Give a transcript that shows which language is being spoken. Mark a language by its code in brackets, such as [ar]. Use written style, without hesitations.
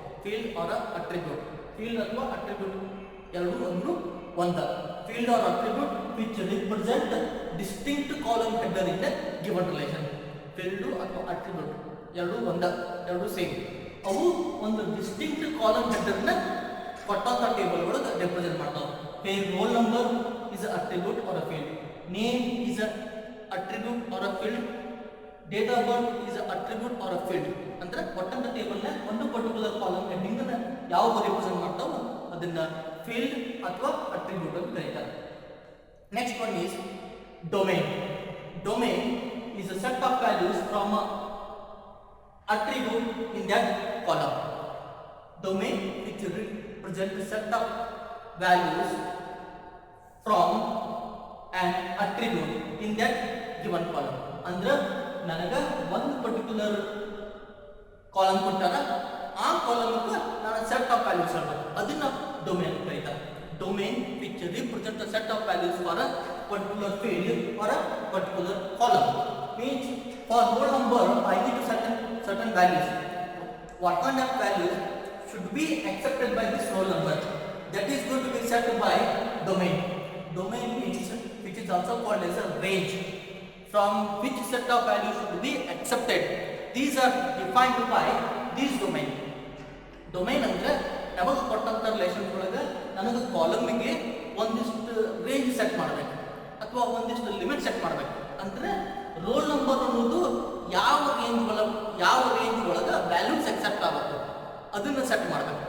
[en] Field or attribute. [kn] Field ಅಥವಾ attribute ಎರಡು ಒಂದು ಒಂದ. [en] Field or attribute which represent distinct column header in given relation. [kn] Field ಅಥವಾ attribute ಎರಡು ಒಂದ, ಎರಡು ಸೇಮ್. ಅವು ಒಂದು ಡಿಸ್ಟಿಂಕ್ಟ್ ಕಾಲಮ್ ಹೆಡರ್ನ ಕೊಟ್ಟಂತ ಟೇಬಲ್ ಒಳಗೆ ರಿಪ್ರೆಸೆಂಟ್ ಮಾಡ್ತಾವೆ. [en] Here roll number is attribute or a field, name is a attribute or a field, date of birth is a attribute or a field. [kn] ಅಂದ್ರೆ ಕೊಟ್ಟಂತ ಟೇಬಲ್ ನ ಒಂದು ಪರ್ಟಿಕ್ಯುಲರ್ ಕಾಲಮ್ ಹೆಡ್ಡಿಂಗ್ ಅನ್ನು ಯಾವುದು represent ಮಾಡ್ತಾವೋ ಅದನ್ನ field ಅಥವಾ attribute ಅಂತ ಕರೀತಾರೆ. [en] Next one is domain. Domain is a set of values from a attribute in that column. Domain which represents a set of values from an attribute in that given column. [kn] ಅಂದ್ರೆ ನನಗೆ ಒಂದು particular column ಕೊಟ್ಟಾರ, ಆ ಕಾಲಮ್ಗೆ ನಾನು set of values ಹೇಳ್ಬೇಕು, ಅದನ್ನ domain ಕರೀತಾರೆ. [en] Domain which represent the set of values for a particular field or a particular column. Means for roll number I need to certain values. What kind of values should be accepted by this roll number? That is going to be set by domain. Domain means which is also called as a range, from which set of values should be accepted. These are defined by this domain. [kn] Domain ಅಂದ್ರೆ ನಮಗೆ ಕೊಟ್ಟಂತ relation ಒಳಗೆ ನನಗೆ ಕಾಲಮ್ಗೆ ಒಂದಿಷ್ಟು range set ಮಾಡಬೇಕು ಅಥವಾ ಒಂದಿಷ್ಟು limit set ಮಾಡಬೇಕು. ಅಂದ್ರೆ ರೋಲ್ ನಂಬರ್ ಅನ್ನೋದು ಯಾವ ರೇಂಜ್ ಒಳಗೆ ವ್ಯಾಲ್ಯೂಸ್ ಅಕ್ಸೆಪ್ಟ್ ಆಗುತ್ತೆ ಅದನ್ನ ಸೆಟ್ ಮಾಡಬೇಕು.